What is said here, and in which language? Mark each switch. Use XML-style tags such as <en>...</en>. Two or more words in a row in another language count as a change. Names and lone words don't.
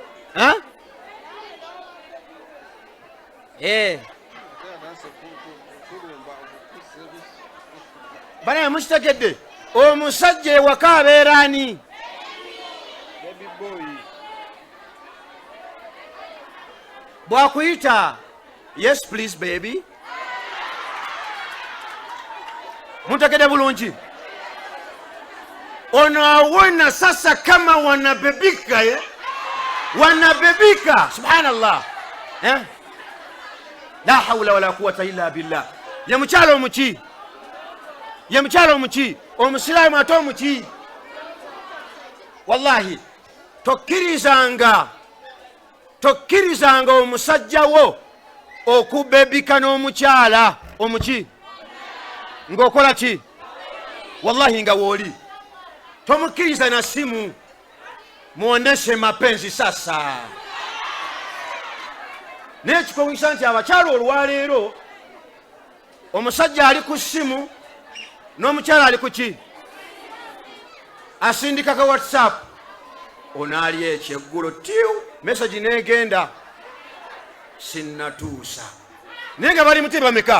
<lg>bana mukitegedde omusajja ewaka abeera ani? bwakuyita</lg> <en>yes please baby,</en> <lg>muntegedde bulungi, ono awona</lg> <sw>sasa kama wanabebika, wanabebika.</sw> <ar>سبحان الله، لا حول ولا قوة إلا بالله.</ar> <lg>Ye mukyalo omuki, ye mukyalo omuki, omusiraamu ate omuki. Wallahi tokkirizanga omusajja wo okubebika n'omukyala omuki ng'okola ki? Wallahi nga wooli tomukkiriza na simu,</lg> <sw>muoneshe mapenzi sasa.</sw> <lg>N'ekikowisa nti abakyala olwaleero omusajja ali ku simu n'omukyala ali ku ki? Asindika ka WhatsApp, onaali ekyeggulo tiu message negenda sinnatuusa, naye nga bali muti bameka.</lg>